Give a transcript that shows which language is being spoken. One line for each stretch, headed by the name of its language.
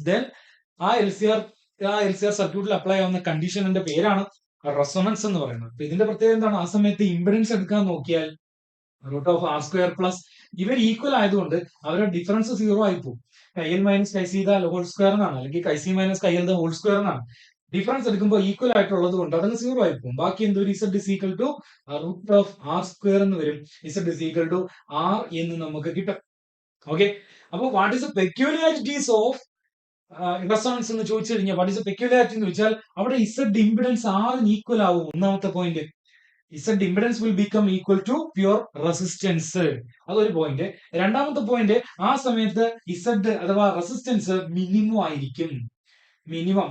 Malayalam: Then ആ LCR സർക്യൂട്ടിൽ apply ആവുന്ന കണ്ടീഷന്റെ പേരാണ് റെസൊണൻസ് എന്ന് പറയുന്നത്. അപ്പൊ ഇതിന്റെ പ്രത്യേകത എന്താണ്? ആ സമയത്ത് ഇംപിഡൻസ് എടുക്കാൻ നോക്കിയാൽ root of R square plus ഇവർ ഈക്വൽ ആയതുകൊണ്ട് അവരുടെ ഡിഫറൻസ് 0 ആയി പോകും. കൈ എൽ മൈനസ് കൈ സി ദ ഹോൾ സ്ക്വയർ എന്നാണ്, അല്ലെങ്കിൽ കൈ സി മൈനസ് കൈ എൽ ദ ഹോൾ സ്ക്വയർ എന്നാണ്. ഡിഫറൻസ് എടുക്കുമ്പോൾ ഈക്വൽ ആയിട്ടുള്ളത് കൊണ്ട് അതങ്ങ് 0 ആയി പോകും. ബാക്കി എന്ത് വരും?
English: Z is equal to
Malayalam: root of R square എന്ന് വരും.
English: Z is equal to R
Malayalam: എന്ന് നമുക്ക് കിട്ടും. ഓക്കെ, അപ്പോൾ what is the peculiarities of resonance എന്ന് ചോദിച്ചു കഴിഞ്ഞാൽ വാട്ട് ഈസ് ദ പെക്യൂലിയാരിറ്റി എന്ന് ചോദിച്ചാൽ അവിടെ ഇസഡ് ഇമ്പിഡൻസ് ആറിന് ഈക്വൽ ആവും. ഒന്നാമത്തെ point, Z impedance will become equal to pure resistance. അതൊരു പോയിന്റ്. രണ്ടാമത്തെ പോയിന്റ്, ആ സമയത്ത് ഇസഡ് അഥവാ റെസിസ്റ്റൻസ് മിനിമം ആയിരിക്കും. മിനിമം.